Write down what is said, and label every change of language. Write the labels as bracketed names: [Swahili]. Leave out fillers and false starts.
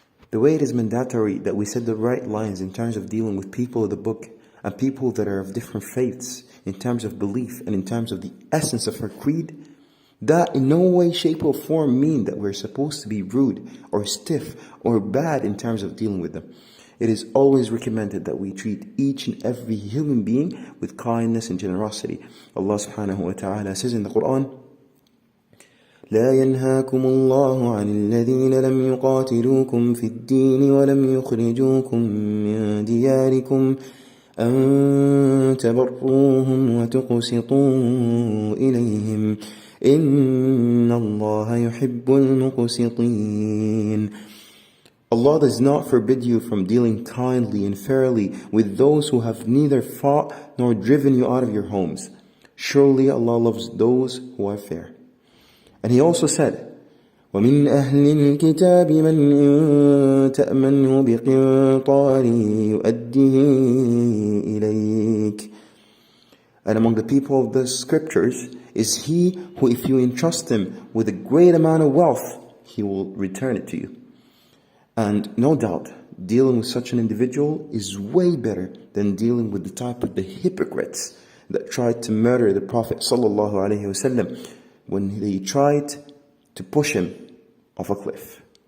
[English] The way it is mandatory that we set the right lines in terms of dealing with people of the book and people that are of different faiths in terms of belief and in terms of the essence of our creed, that in no way, shape or form mean that we're supposed to be rude or stiff or bad in terms of dealing with them. It is always recommended that we treat each and every human being with kindness and generosity. Allah subhanahu wa ta'ala says in the Quran, [Arabic] لا ينهاكم الله عن الذين لم يقاتلوكم في الدين ولم يخرجوكم من دياركم أن تبروهم وتقسطوا إليهم إن الله يحب المقسطين. [English] Allah does not forbid you from dealing kindly and fairly with those who have neither fought nor driven you out of your homes. Surely Allah loves those who are fair. And He also said, [Arabic] وَمِنْ أَهْلِ الْكِتَابِ مَنْ تَأْمَنْهُ بِقِنْطَارٍ يُؤَدِّهِ إِلَيْكَ. [English] And among the people of the scriptures is he who, if you entrust him with a great amount of wealth, he will return it to you. And no doubt, dealing with such an individual is way better than dealing with the type of the hypocrites that tried to murder the Prophet ﷺ when they tried to push him off a cliff.